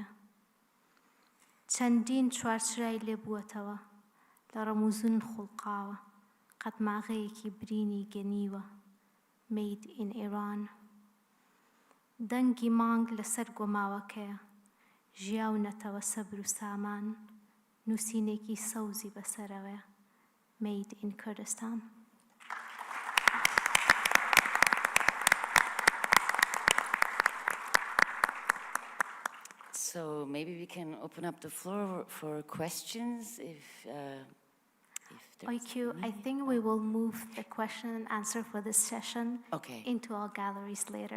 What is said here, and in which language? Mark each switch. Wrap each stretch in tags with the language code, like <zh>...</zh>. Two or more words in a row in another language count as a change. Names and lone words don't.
<ckb>چەندین چوارچرای لێبووەتەوە لە ڕەموزون خوڵقاوە قەتماغەیەکی برینی گەنیوە</ckb> <en>Made in Iran.</en> <ckb>دەنگی مانگ لەسەر گۆماوەکەیە ژیاونەتەوە سەبر و سامان نووسینێکی سەوزی بەسەرەوەیە</ckb> <en>Made in Kurdistan. So maybe we can open up the floor for questions if IQ, I think we will move the question and answer for this session into our galleries later.</en>